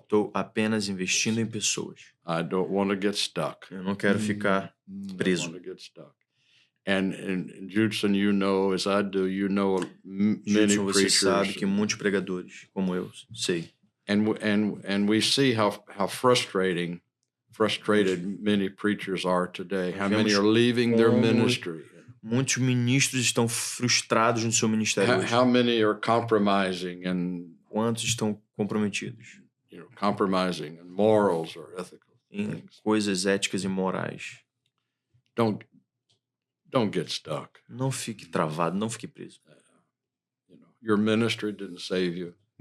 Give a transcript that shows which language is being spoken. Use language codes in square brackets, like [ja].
[pt] Estou apenas investindo em pessoas. [en] I don't want to get stuck. [pt] Eu não quero ficar preso. [en] I don't want to get stuck. And Judson, you know, as I do, you know many [pt] Judson, você [en] preachers. [pt] sabe que muitos pregadores, como eu, sei. [en] And we see how frustrated many preachers are today. How many are leaving their ministry. [pt] Muitos ministros estão frustrados no seu ministério hoje. [en] How many are compromising and [pt] quantos estão comprometidos? [en] Compromising in morals or ethical [pt] em coisas éticas e morais. [en] Don't get stuck. [pt] Não fique travado, não fique preso. [en] Your ministry didn't save you.